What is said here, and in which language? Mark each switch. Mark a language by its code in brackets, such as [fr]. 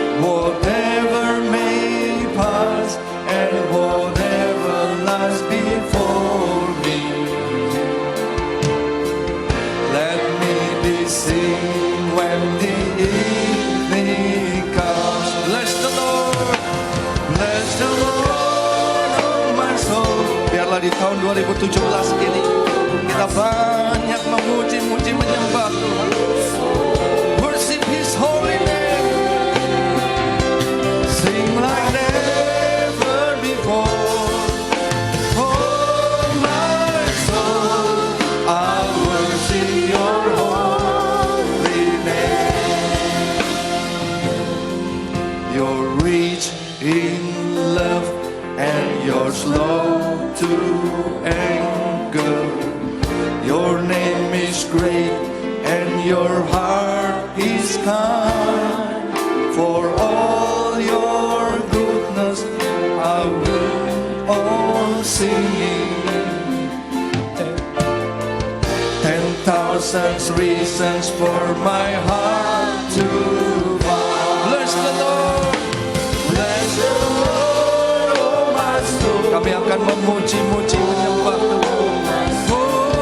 [en] Whatever may pass and whatever lies before me, let me be seen when the evening comes. Bless the Lord, bless the Lord, oh my soul. [id] Biarlah di tahun 2017 ini kita banyak memuji-muji menyembah Tuhan. [en] Worship His holy name. Sing like never before. Oh my soul, I worship Your holy name. You're rich in love and You're slow to anger. Your name is great and Your heart is kind. For all Your goodness I will on singing. 10,000 reasons for my heart to bow. Bless the Lord, bless the Lord, oh my soul. [id] Kami akan memuji-muji menyembah Tuhan.